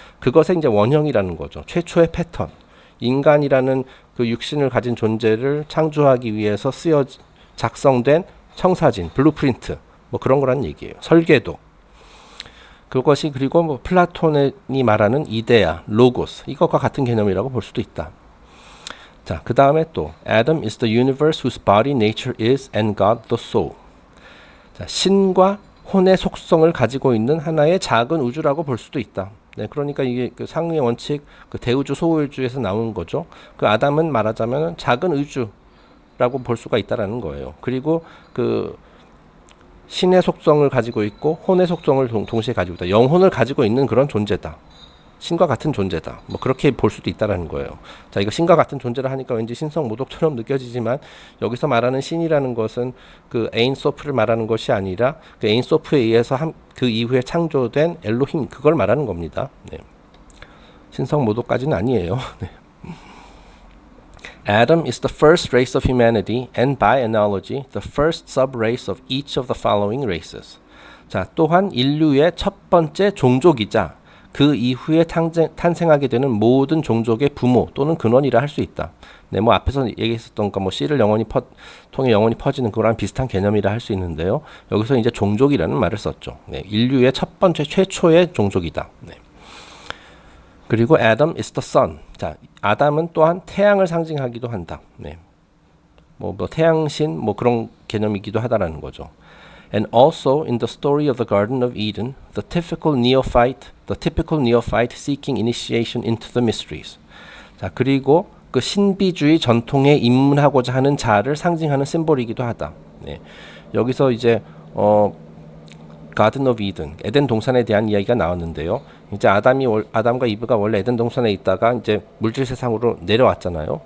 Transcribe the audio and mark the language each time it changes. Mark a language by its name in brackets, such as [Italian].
[Korean] 그것의 이제 원형이라는 거죠. 최초의 패턴. 인간이라는 그 육신을 가진 존재를 창조하기 위해서 작성된 청사진, 블루프린트. 뭐 그런 거란 얘기예요. 설계도. 그것이 그리고 뭐 플라톤이 말하는 이데아, 로고스 이것과 같은 개념이라고 볼 수도 있다. 자, 그 다음에 또 [English] Adam is the universe whose body nature is and God the soul. [Korean] 자, 신과 혼의 속성을 가지고 있는 하나의 작은 우주라고 볼 수도 있다. 네, 그러니까 이게 그 상의 원칙, 그 대우주 소우주에서 나온 거죠. 그 아담은 말하자면 작은 우주라고 볼 수가 있다라는 거예요. 그리고 그 신의 속성을 가지고 있고 혼의 속성을 동시에 가지고 있다. 영혼을 가지고 있는 그런 존재다. 신과 같은 존재다. 뭐 그렇게 볼 수도 있다라는 거예요. 자, 이거 신과 같은 존재를 하니까 왠지 신성모독처럼 느껴지지만 여기서 말하는 신이라는 것은 그 에인소프를 말하는 것이 아니라 그 에인소프에 의해서 그 이후에 창조된 엘로힘 그걸 말하는 겁니다. 네. 신성모독까지는 아니에요. 네. [English] Adam is the first race of humanity and by analogy the first sub-race of each of the following races. [Korean] 자, 또한 인류의 첫 번째 종족이자 그 이후에 탄생하게 되는 모든 종족의 부모 또는 근원이라 할 수 있다. 네, 뭐 앞에서 얘기했었던 거 뭐 씨를 통해 영원히 퍼지는 그거랑 비슷한 개념이라 할 수 있는데요. 여기서 이제 종족이라는 말을 썼죠. 네, 인류의 첫 번째 최초의 종족이다. 네. 그리고 [English] Adam is the sun. [Korean] 자, 아담은 또한 태양을 상징하기도 한다. 네. 뭐 태양신 뭐 그런 개념이기도 하다라는 거죠. [English] And also in the story of the Garden of Eden, the typical neophyte seeking initiation into the mysteries. [Korean] 자, 그리고 그 신비주의 전통에 입문하고자 하는 자를 상징하는 심볼이기도 하다. 네. 여기서 이제 가든 오브 이든, 에덴 동산에 대한 이야기가 나왔는데요. 이제 아담과 이브가 원래 에덴 동산에 있다가 이제 물질 세상으로 내려왔잖아요.